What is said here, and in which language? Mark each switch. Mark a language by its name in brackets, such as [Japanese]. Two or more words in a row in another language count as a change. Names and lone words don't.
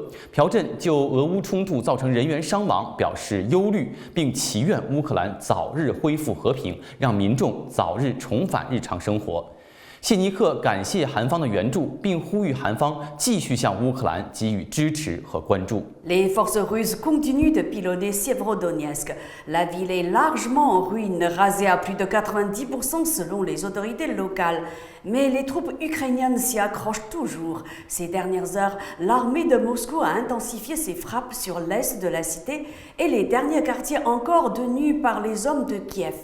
[Chinese] 朴振就俄乌冲突造成人员伤亡表示忧虑，并祈愿乌克兰早日恢复和平，让民众早日重返日常生活。谢尼克感谢韩方的援助，并呼吁韩方继续向乌克兰给予支持和关注。 [French] Les forces russes continuent de pilonner Sévérodonetsk. La ville est largement en ruine, rasée à plus de 90% selon les autorités locales. Mais les troupes ukrainiennes s'y accrochent toujours. Ces dernières heures, l'armée de Moscou a intensifié ses frappes sur l'est de la cité et les derniers quartiers encore tenus par les hommes de Kiev.